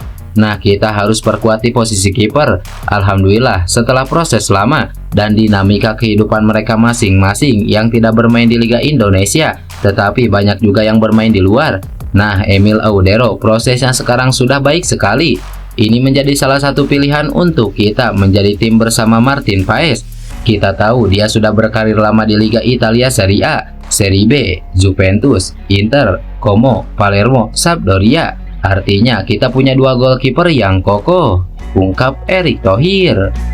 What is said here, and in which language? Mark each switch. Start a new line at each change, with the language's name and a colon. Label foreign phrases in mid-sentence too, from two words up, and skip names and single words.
Indonesian: Nah, kita harus perkuat di posisi kiper. Alhamdulillah, setelah proses lama dan dinamika kehidupan mereka masing-masing yang tidak bermain di Liga Indonesia, tetapi banyak juga yang bermain di luar. Nah, Emil Audero prosesnya sekarang sudah baik sekali. Ini menjadi salah satu pilihan untuk kita menjadi tim bersama Martin Paes. Kita tahu dia sudah berkarir lama di Liga Italia Serie A, Serie B, Juventus, Inter, Como, Palermo, Sampdoria. Artinya kita punya dua goalkeeper yang kokoh, ungkap Erick Thohir.